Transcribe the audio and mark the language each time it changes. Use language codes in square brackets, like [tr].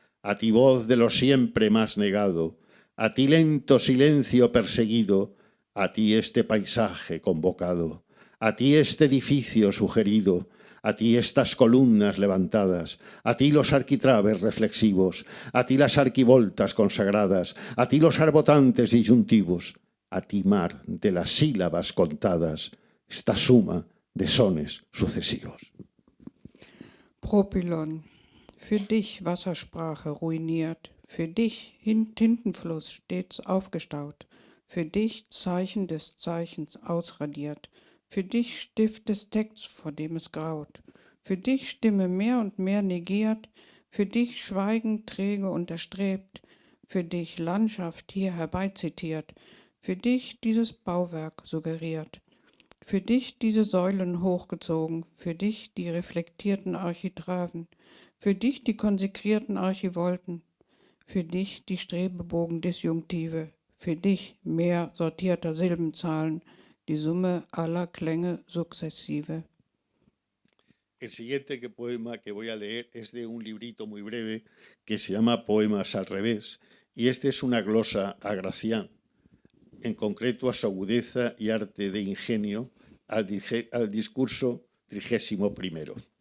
[es] a ti voz de lo siempre más negado, a ti lento silencio perseguido, a ti este paisaje convocado, a ti este edificio sugerido, a ti estas columnas levantadas, a ti los arquitraves reflexivos, a ti las arquivoltas consagradas, a ti los arbotantes disyuntivos, a ti mar de las sílabas contadas, esta suma de sones sucesivos. [de] Propylon. Für dich Wassersprache ruiniert, für dich Tintenfluss stets aufgestaut, für dich Zeichen des Zeichens ausradiert, für dich Stift des Texts, vor dem es graut, für dich Stimme mehr und mehr negiert, für dich Schweigen träge und erstrebt, für dich Landschaft hier herbeizitiert, für dich dieses Bauwerk suggeriert. Für dich diese Säulen hochgezogen, für dich die reflektierten Architraven, für dich die konsekrierten Archivolten, für dich die Strebebogen-Disjunktive, für dich mehr sortierter Silbenzahlen, die Summe aller Klänge sukzessive. [es] El siguiente poema que voy a leer es de un librito muy breve que se llama Poemas al revés, y este es una glosa a Gracián, en concreto a su agudeza y arte de ingenio al discurso 31.